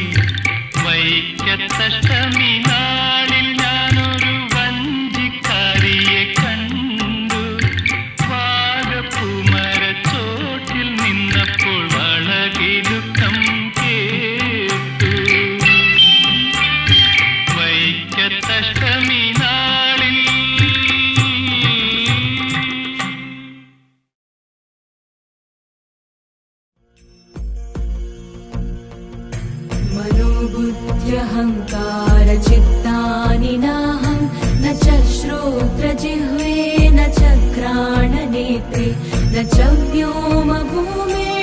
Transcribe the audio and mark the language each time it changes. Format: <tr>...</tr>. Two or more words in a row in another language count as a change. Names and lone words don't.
<ml>വൈക്കത്തഷ്ടമി നാളിൽ ഞാനൊരു വഞ്ചിക്കാരിയെ കണ്ടു. വാഗപ്പൂമരച്ചോട്ടിൽ നിന്നപ്പോൾ വളകിലുക്കം കേട്ടു. വൈക്കത്തഷ്ടമി നാളിൽ</ml> <sa>मनोबुद्ध्यहङ्कारचित्तानि नाहं न च श्रोत्रजिह्वे न च घ्राणनेत्रे न च व्योमभूमि</sa>